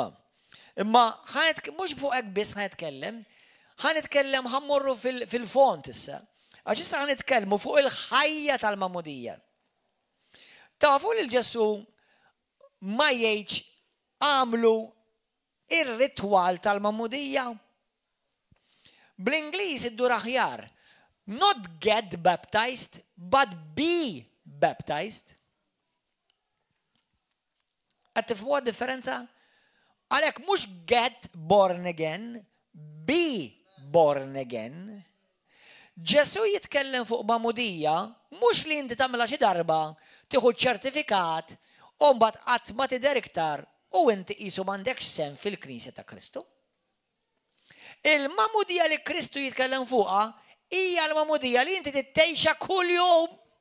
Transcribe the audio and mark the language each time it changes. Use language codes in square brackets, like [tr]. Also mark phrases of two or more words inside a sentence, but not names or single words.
[mt] Imma mhux fuq hekk biss ħanitkellem, ħammorru fil-font issa. Għax issa ħanitkellmu fuq il-ħajja tal-mamudija. Tafu li Ġesu ma jgħidx għamlu ir-ritwal tal-mamudija. Bl-Ingliż iddur aħjar. [en] Not get baptized, but be baptized. [mt] Tifhmu differenza? Għalhekk mhux [en] get born again, be born again. [mt] Ġesu jitkellem fuq mamudija, mhux li inti tagħmilha xi darba, tieħu ċertifikat, u mbagħad qatt ma tidher iktar u inti qisu m'għandekx sem fil-Knisja ta' Kristu. Il-mamudija li Kristu jitkellem fuqha hija l-mamudija li inti tittejxa kuljum.